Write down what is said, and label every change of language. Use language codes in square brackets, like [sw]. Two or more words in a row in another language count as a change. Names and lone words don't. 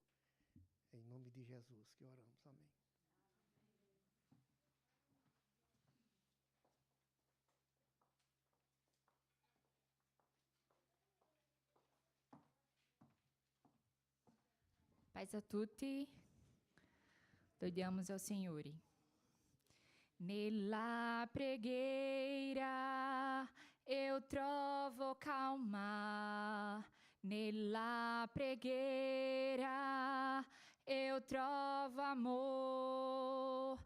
[pt] Em nome de Jesus que oramos. Amém. [it] Paz a tutti, lodiamos ao Signore. Nella preghiera eu trovo calma, nella preghiera eu trovo amor.